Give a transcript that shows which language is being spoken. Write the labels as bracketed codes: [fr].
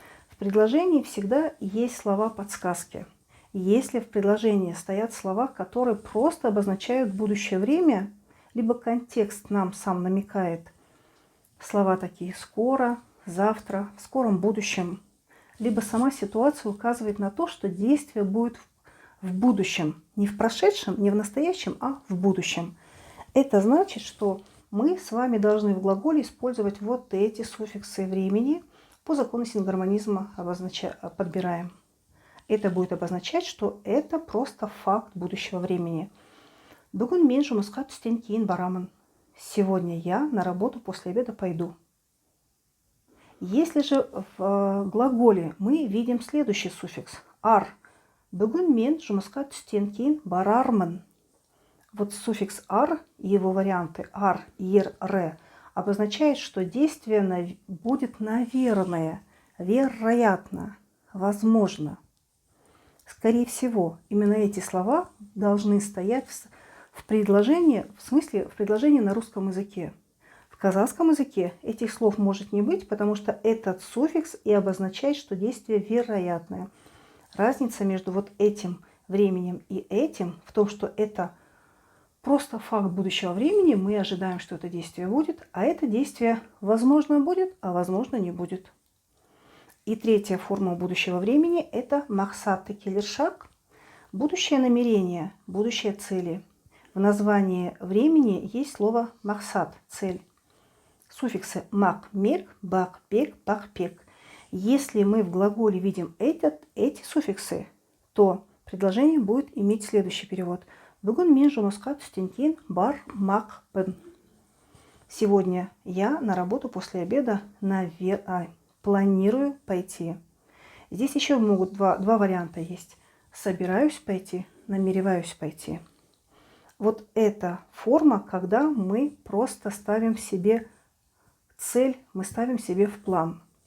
[ru] В предложении всегда есть слова-подсказки. Если в предложении стоят слова, которые просто обозначают будущее время, либо контекст нам сам намекает, слова такие «скоро», «завтра», «в скором будущем», либо сама ситуация указывает на то, что действие будет в будущем, не в прошедшем, не в настоящем, а в будущем. Это значит, что мы с вами должны в глаголе использовать вот эти суффиксы времени, по закону сингармонизма подбираем. Это будет обозначать, что это просто факт будущего времени. [kk] Бүгін мен жұмысқа түстен кейін барамын. [ru] Сегодня я на работу после обеда пойду. Если же в глаголе мы видим следующий суффикс ар. [kk] Бүгін мен жұмысқа түстен кейін барармын. [ru] Вот суффикс ар и его варианты ар, ер, ре обозначает, что действие будет наверное, вероятно, возможно. Скорее всего, именно эти слова должны стоять в предложении, в смысле в предложении на русском языке. В казахском языке этих слов может не быть, потому что этот суффикс и обозначает, что действие вероятное. Разница между вот этим временем и этим в том, что это просто факт будущего времени, мы ожидаем, что это действие будет, а это действие возможно будет, а возможно не будет. И 3-я форма будущего времени – это мақсаты келер-шаг, будущее намерение, будущее цели. В названии времени есть слово мақсат, цель. Суффиксы мак, мерк, бак, пек, пак, пек. Если мы в глаголе видим эти суффиксы, то предложение будет иметь следующий перевод. [kk] Бүгін мен жұмысқа түстен кейін бармақпын. [ru] Сегодня я на работу после обеда планирую пойти. Здесь еще могут два варианта есть. Собираюсь пойти, намереваюсь пойти. Вот эта форма, когда мы просто ставим себе цель, мы ставим себе в план.